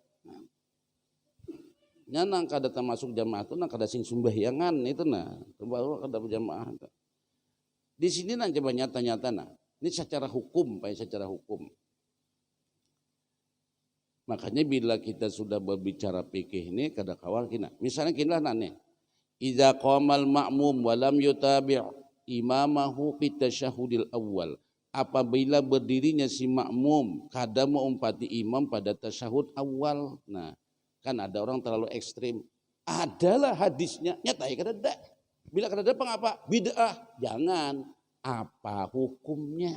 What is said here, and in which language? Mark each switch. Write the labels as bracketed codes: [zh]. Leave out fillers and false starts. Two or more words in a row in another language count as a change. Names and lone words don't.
[bjn] Nang kada termasuk jamaah itu nang kada sing sumbahyangan itu nah baru kada berjamaah. Di sini nang coba nyata-nyata nah. Ini secara hukum Pak, secara hukum. Makanya bila kita sudah berbicara fikih ini kada kawal kina. Misalnya kina nane. [ar] إذا قام المأموم ولم يتابع إمامه في التشهد الأول. [bjn] Apabila berdirinya si makmum kada mengumpati imam pada tasyahud awal. Nah, kan ada orang terlalu ekstrim. Adalah hadisnya, nyata ya kada. Bila kada ada pengapa? Bid'ah. Jangan. Apa hukumnya?